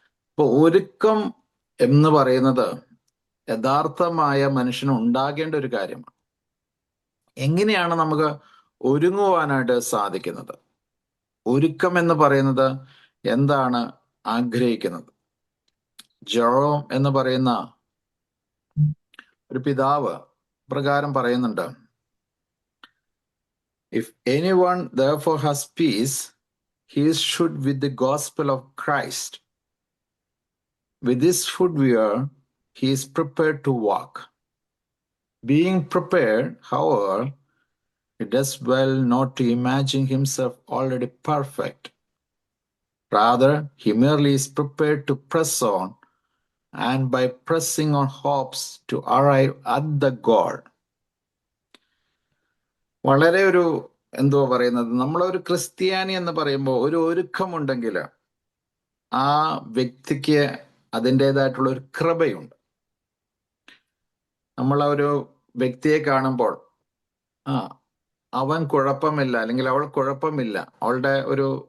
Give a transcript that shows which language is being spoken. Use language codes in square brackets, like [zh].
[ml] അപ്പൊ ഒരുക്കം എന്ന് പറയുന്നത് യഥാർത്ഥമായ മനുഷ്യന് ഉണ്ടാകേണ്ട ഒരു കാര്യമാണ്. എങ്ങനെയാണ് നമുക്ക് ഒരുങ്ങുവാനായിട്ട് സാധിക്കുന്നത്? ഒരുക്കം എന്ന് പറയുന്നത് എന്താണ് ആഗ്രഹിക്കുന്നത്? ജെറോം എന്ന് പറയുന്ന ഒരു പിതാവ് പ്രകാരം പറയുന്നുണ്ട്, [en] If anyone therefore has peace, he should with the gospel of Christ. With this footwear, he is prepared to walk. Being prepared, however, he does well not to imagine himself already perfect. Rather, he merely is prepared to press on, and by pressing on hopes to arrive at the goal. [ml] വളരെ ഒരു എന്തോ പറയുന്നത്, നമ്മളൊരു ക്രിസ്ത്യാനി എന്ന് പറയുമ്പോൾ ഒരു ഒരുക്കമുണ്ടെങ്കിൽ ആ വ്യക്തിക്ക് അതിൻ്റെതായിട്ടുള്ള ഒരു കൃപയുണ്ട്. നമ്മൾ ഒരു വ്യക്തിയെ കാണുമ്പോൾ അവൻ കുഴപ്പമില്ല അല്ലെങ്കിൽ അവൾ കുഴപ്പമില്ല, അവളുടെ ഒരു